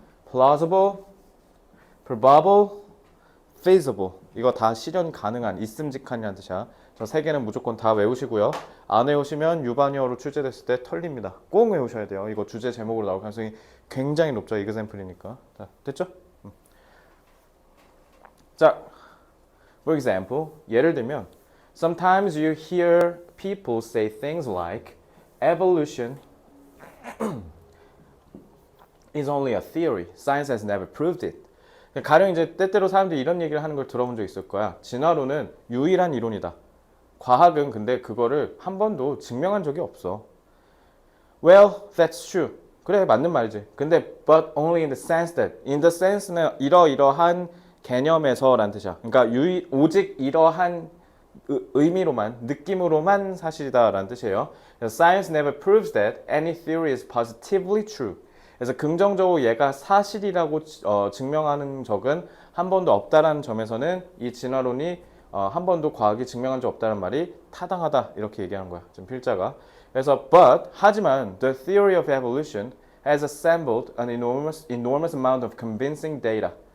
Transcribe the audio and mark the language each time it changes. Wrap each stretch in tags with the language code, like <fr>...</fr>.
<en>plausible, probable, feasible.</en> <ko>이거 다 실현 가능한, 있음직한이라는 뜻이야. 저 세 개는 무조건 다 외우시고요. 안 외우시면 유반이어로 출제됐을 때 털립니다. 꼭 외우셔야 돼요. 이거 주제 제목으로 나올 가능성이 굉장히 높죠. example이니까. 자, 됐죠?</ko> <en>자, for example,</en> <ko>예를 들면</ko> <en>sometimes you hear people say things like evolution is only a theory. Science has never proved it.</en> <ko>가령 이제 때때로 사람들이 이런 얘기를 하는 걸 들어본 적 있을 거야. 진화론은 유일한 이론이다. 과학은 근데 그거를 한 번도 증명한 적이 없어.</ko> <en>Well, that's true.</en> <ko>그래, 맞는 말이지. 근데</ko> <en>but only in the sense that.</en> <ko>In the sense는 이러이러한 개념에서라는 뜻이야. 그러니까 오직 이러한 의미로만, 느낌으로만 사실이다라는 뜻이에요.</ko> <en>Science never proves that any theory is positively true.</en> <ko>그래서 긍정적으로 얘가 사실이라고 증명하는 적은 한 번도 없다라는 점에서는 이 진화론이 한 번도 과학이 증명한 적 없다는 말이 타당하다 이렇게 얘기하는 거야. 지금 필자가. 그래서</ko> <en>but</en> <ko>하지만</ko> <en>the theory of evolution has assembled an enormous amount of convincing data.</en>